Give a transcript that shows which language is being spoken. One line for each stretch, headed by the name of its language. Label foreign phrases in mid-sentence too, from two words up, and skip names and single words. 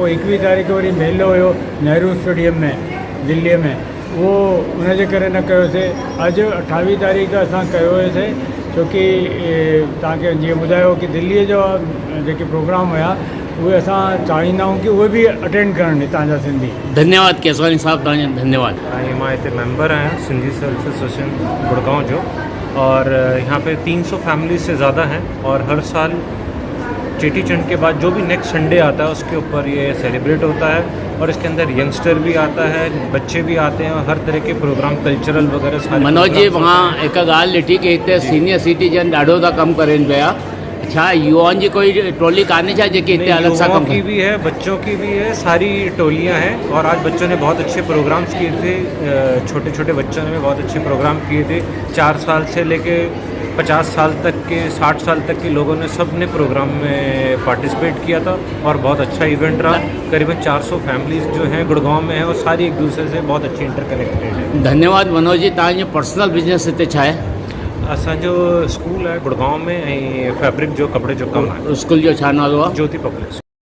Sindhi: पोइ 21 तारीख़ वरी मेलो हुयो नेहरू स्टेडियम में दिल्लीअ में, उहो उनजे करे न कयोसीं। अॼु 28 तारीख़ असां कयो हुयोसीं, छोकी तव्हांखे जीअं ॿुधायो कि दिल्लीअ जो जेके प्रोग्राम हुया उहे असां चाहींदा आहियूं कि उहे बि अटेंड करणु हितां जा सिंधी। धन्यवाद केसवानी साहब, तव्हांजो धन्यवाद। मां हिते मेंबर आहियां सिंधी सेल्फ एसोसिएशन गुड़गांव जो,
Hindi: और यहाँ पे 300 फैमिली से ज़्यादा हैं। और हर साल चेटीचंड के बाद जो भी नेक्स्ट संडे आता है उसके ऊपर ये सेलिब्रेट होता है, और इसके अंदर यंगस्टर भी आता है, बच्चे भी आते हैं, और हर तरह के प्रोग्राम कल्चरल वगैरह सारे।
Sindhi: मनोज जी, मां हिकु ॻाल्हि ॾिठी कि हिते सीनियर सिटीजन ॾाढो था कमु करनि पिया, अच्छा युवाओं जी कोई टोली कान्हे छा जेके हिते अलग सां युवाओं कमु की कनि?
Hindi: भी है, बच्चों की भी है, सारी टोलियां हैं। और आज बच्चों ने बहुत अच्छे प्रोग्राम्स किए थे, छोटे छोटे बच्चों ने बहुत अच्छे प्रोग्राम किए थे। 4 साल से लेके 50 साल तक के, 60 साल तक के लोगों ने, सब ने प्रोग्राम में पार्टिसिपेट किया था और बहुत अच्छा इवेंट रहा। करीबन 400 फैमिलीज जो हैं गुड़गांव में है और सारी एक दूसरे से बहुत अच्छी इंटरकनेक्टेड है।
Sindhi: धन्यवाद मनोज जी। तव्हांजो पर्सनल बिजनेस हिते छा आहे?
Hindi: असांजो स्कूल है गुड़गांव में,
Sindhi: ऐं फैब्रिक जो कपिड़े जो कमु आहे। स्कूल जो छा नालो आहे? ज्योति पब्लिक